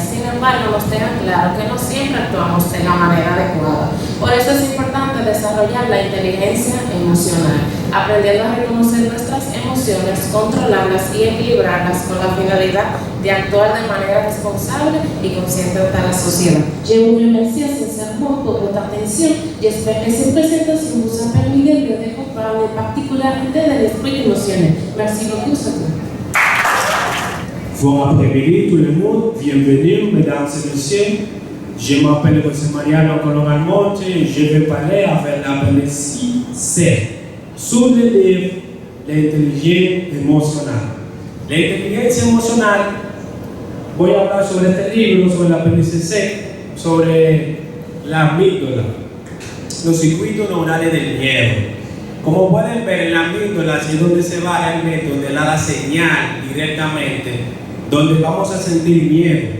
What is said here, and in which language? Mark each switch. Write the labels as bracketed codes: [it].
[es] Sin embargo, nos deja claro que no siempre actuamos de la manera adecuada. Por eso es importante desarrollar la inteligencia emocional, aprendiendo a reconocer nuestras emociones, controlarlas y equilibrarlas con la finalidad de actuar de manera responsable y consciente ante la sociedad. [fr] Je vous remercie sincèrement pour votre attention. J'espère que cette présentation vous a permis de mieux comprendre les particularités de l'esprit émotionnel. Merci beaucoup, Sophie. Bon après-midi tout le monde, bienvenue mesdames et messieurs. Je m'appelle José Mariano Colón Almonte et je vais parler avec l'apéndice C sur le livre L'intelligence émotionnelle. [es] La inteligencia emocional, voy a hablar sobre este libro, sobre el apéndice C, sobre la amígdala, los circuitos neuronales del miedo. Como pueden ver, la amígdala es donde se va realmente, donde da la señal directamente, donde vamos a sentir miedo.